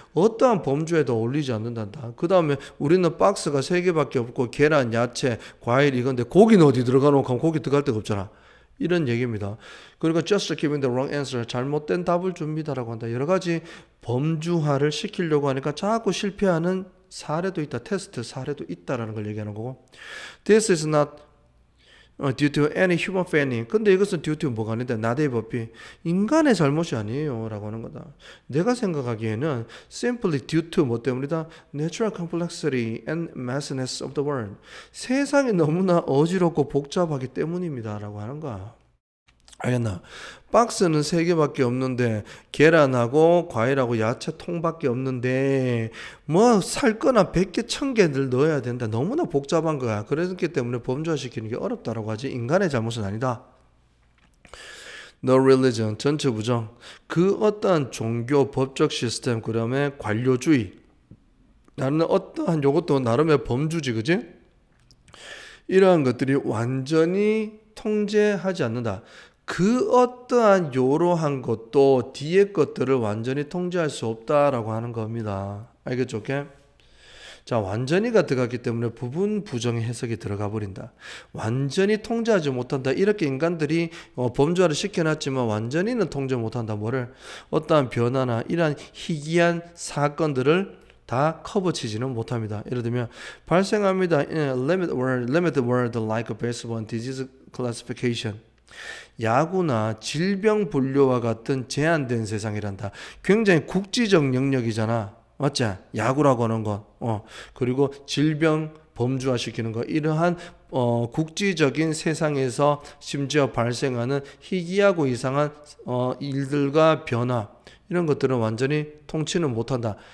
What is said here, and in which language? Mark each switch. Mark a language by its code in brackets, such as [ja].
[ko] 어떠한 범주에도 어울리지 않는단다. 그 다음에 우리는 박스가 3개밖에 없고 계란, 야채, 과일 이건데 고기는 어디 들어가놓고 하면 고기 들어갈 데가 없잖아. 이런 얘기입니다. 그리고 [en] just giving the wrong answer, [ko] 잘못된 답을 줍니다라고 한다. 여러 가지 범주화를 시키려고 하니까 자꾸 실패하는 사례도 있다. 테스트 사례도 있다라는 걸 얘기하는 거고. [en] This is not due to any human failing. [ko] 근데 이것은 due to 뭐가 아닌데 나대의 법이 인간의 잘못이 아니에요 라고 하는 거다. 내가 생각하기에는 [en] simply due to [ko] 뭐 때문이다? [en] Natural complexity and messiness of the world. [ko] 세상이 너무나 어지럽고 복잡하기 때문입니다 라고 하는 거야. 알겠나? 박스는 3개밖에 없는데 계란하고 과일하고 야채 통밖에 없는데 뭐 살 거나 100개 1000개를 넣어야 된다. 너무나 복잡한 거야. 그렇기 때문에 범주화시키는 게 어렵다라고 하지 인간의 잘못은 아니다. [en] No religion, [ko] 전체 부정. 그 어떠한 종교, 법적 시스템, 그 다음에 관료주의. 나는 어떠한 요것도 나름의 범주지, 그지? 이러한 것들이 완전히 통제하지 않는다. 그 어떠한 요러한 것도 뒤에 것들을 완전히 통제할 수 없다라고 하는 겁니다. 알겠죠? 오케이? 자, 완전히가 들어갔기 때문에 부분 부정의 해석이 들어가 버린다. 완전히 통제하지 못한다. 이렇게 인간들이 범주화를 시켜놨지만 완전히는 통제 못한다. 뭐를? 어떠한 변화나 이러한 희귀한 사건들을 다 커버치지는 못합니다. 예를 들면 발생합니다. [en] Limited word like baseball and disease classification. [ko] 야구나 질병 분류와 같은 제한된 세상이란다. 굉장히 국지적 영역이잖아. 맞지? 야구라고 하는 건. 그리고 질병 범주화시키는 거. 이러한 국지적인 세상에서 심지어 발생하는 희귀하고 이상한 일들과 변화 이런 것들은 완전히 통치는 못한다.